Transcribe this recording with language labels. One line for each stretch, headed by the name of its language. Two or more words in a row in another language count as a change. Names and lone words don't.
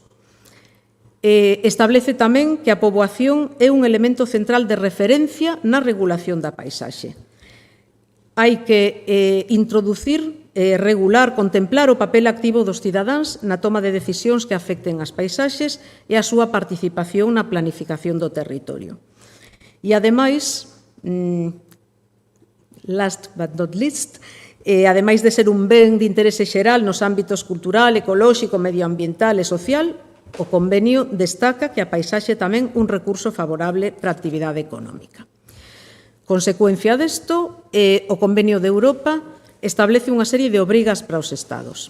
Galician: Establece tamén que a poboación é un elemento central de referencia na regulación da paisaxe. Hai que introducir, regular, contemplar o papel activo dos cidadáns na toma de decisións que afecten as paisaxes e a súa participación na planificación do territorio. E, ademais,
English: last but not least,
Galician: ademais de ser un ben de interese xeral nos ámbitos cultural, ecolóxico, medioambiental e social, o convenio destaca que a paisaxe é tamén un recurso favorable para a actividade económica. Consecuencia desto, o Convenio de Europa establece unha serie de obrigas para os Estados.